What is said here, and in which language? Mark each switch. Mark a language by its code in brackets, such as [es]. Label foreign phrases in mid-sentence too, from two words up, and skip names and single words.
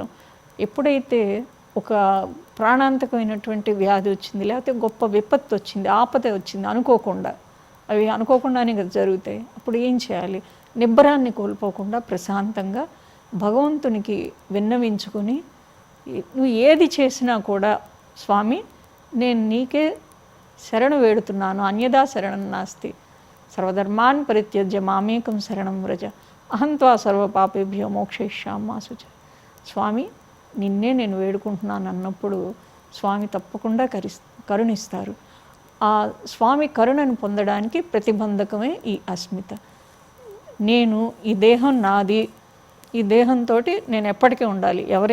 [te] ఎప్పుడైతే ఒక ప్రాణాంతకమైనటువంటి వ్యాధి వచ్చింది, లేకపోతే గొప్ప విపత్తు వచ్చింది, ఆపద వచ్చింది అనుకోకుండా, అవి అనుకోకుండానే కదా జరుగుతాయి, అప్పుడు ఏం చేయాలి? నిబ్బరాన్ని కోల్పోకుండా ప్రశాంతంగా భగవంతునికి విన్నవించుకొని, నువ్వు ఏది చేసినా కూడా స్వామి నేను నీకే శరణు వేడుతున్నాను, [sa] అన్యదా శరణం నాస్తి, సర్వధర్మాన్ పరిత్యజ్య మామేకం శరణం వ్రజ, అహంత్వా సర్వపాపేభ్యో మోక్షయిష్యామి మా శుచ. [te] స్వామి నిన్నే నేను వేడుకుంటున్నాను అన్నప్పుడు స్వామి తప్పకుండా కరుణిస్తారు. ఆ స్వామి కరుణను పొందడానికి ప్రతిబంధకమే ఈ అస్మిత. నేను ఈ దేహం నాది, ఈ దేహంతో నేను ఎప్పటికీ ఉండాలి.